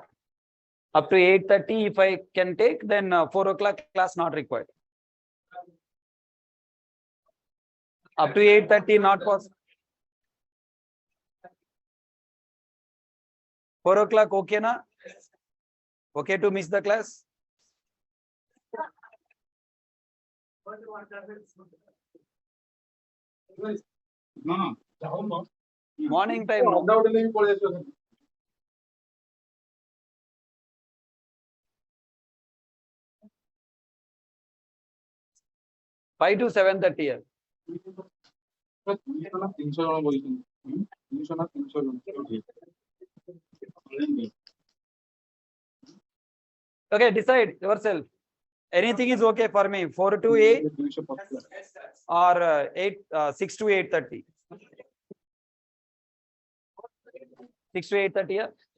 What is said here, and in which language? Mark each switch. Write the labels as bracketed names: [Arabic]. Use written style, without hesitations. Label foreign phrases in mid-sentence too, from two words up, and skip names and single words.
[English] Up to 8:30, if I can take, then 4 o'clock class not required. Up to 8:30, not possible. 4 o'clock, okay na? Okay to miss the class? [Odia] ନା ଯାଉନ [English] Morning time. no? [Odia] ଅଧା ଗୋଟେ ନେଇକି ପଳେଇ ଆସିବ [English] 5 to 7:30 here. [Odia] 300 ଜଣ ବସିଛନ୍ତି 300 ନା 300 ଜଣ [English] Okay, decide yourself. Anything is okay for me. 4 to 8 or 6 to 8:30. 6 to 8:30 here.